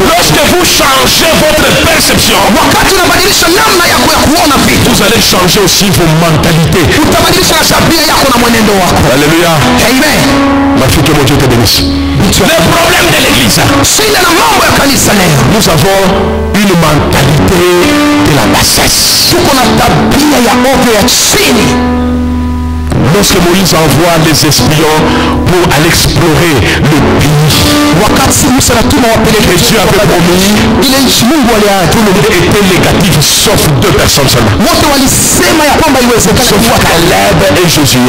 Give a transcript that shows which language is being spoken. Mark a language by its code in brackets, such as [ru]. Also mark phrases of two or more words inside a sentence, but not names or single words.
[fr] Lorsque vous changez votre perception, [sw] Wakati unabadilisha namna yako ya kuona vitu, [fr] vous allez changer aussi vos mentalités. [sw] utabadilisha na tabia yako na mwenendo wako. [fr] Alléluia. Amen. Ma fille, que mon Dieu te bénisse. Le problème de l'église, [sw] Shida na mambo ya kanisa leo, [fr] nous avons une mentalité de la bassesse. [sw] tuko na tabia ya ovyo ya chini. [fr] Lorsque Moïse envoie les espions pour aller explorer le pays, et Dieu avait promis, tout le monde était négatif sauf 2 personnes seulement. Sauf Caleb et Josué.